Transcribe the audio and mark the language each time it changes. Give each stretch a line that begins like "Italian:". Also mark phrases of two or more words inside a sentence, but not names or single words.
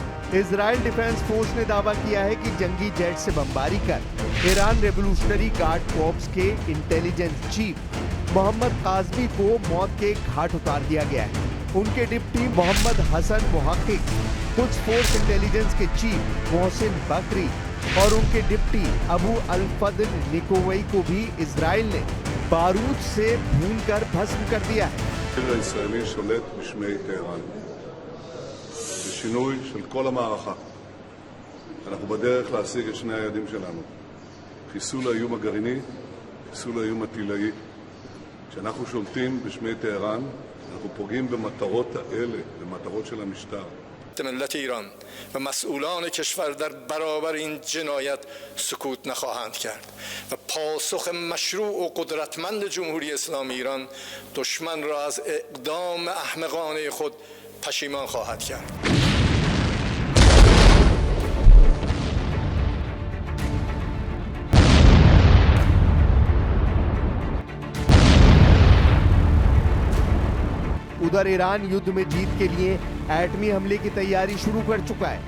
Hindi: इजराइल डिफेंस फोर्स ने दावा किया है कि जंगी जेट से बमबारी कर ईरान
English: Revolutionary Guard Corps
Hindi: के
English: intelligence chief
Hindi: मोहम्मद काज़मी को मौत के घाट उतार दिया गया है। उनके डिप्टी मोहम्मद हसन मुहक्किक, कुछ
English: force intelligence
Hindi: के चीफ मोहसिन बकरी और उनके डिप्टी अबू अल-फद्ल निकोवई को भी इजराइल ने बारूद से भूनकर भस्म कर दिया है।
Hebrew: הישראלי שולט בשמי טהרן. בשינוי של כל המערכה. אנחנו בדרך להשיג את שני היעדים שלנו. חיסול האיום הגרעיני, חיסול האיום הטילאי. כשאנחנו שולטים בשמי טהרן, אנחנו פוגעים במטרות האלה, במטרות של המשטר.
Persian: ملت ایران و مسئولان کشور در برابر این جنایت سکوت نخواهند کرد و پاسخ مشروع و قدرتمند جمهوری اسلامی ایران دشمن را از اقدام احمقانه خود پشیمان خواهد کرد.
Hindi: उधर ईरान युद्ध में जीत के लिए एटमी हमले की तैयारी शुरू कर चुका है।